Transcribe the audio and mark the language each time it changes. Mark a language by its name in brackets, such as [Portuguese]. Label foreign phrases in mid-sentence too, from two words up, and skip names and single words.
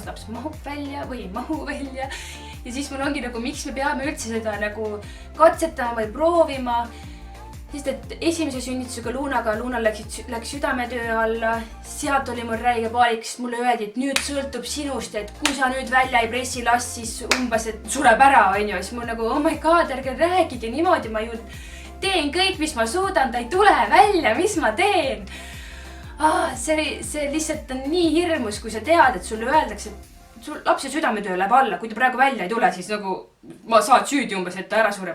[Estonian] laps mahub välja või ei mahu välja. Ja siis mul ongi nagu, miks me peame üldse seda nagu katsetama või proovima, sest et esimese sünnitusega Luunal läks südametöö alla, sealt oli mul räige paalik, sest mulle öeldi, et nüüd sõltub sinust, et kui sa nüüd välja ei pressi last, siis umbes, et sureb ära, on ju. Siis mul nagu, [English] oh my god, [Estonian] ärge rääkige niimoodi, ma ju teen kõik, mis ma suudan, ta ei tule välja, mis ma teen. See lihtsalt on nii hirmus, kui sa tead, et sulle öeldakse, et sul lapse südametöö läheb alla, kui ta praegu välja ei tule, siis nagu ma saad süüdi umbes, et ta ära sureb.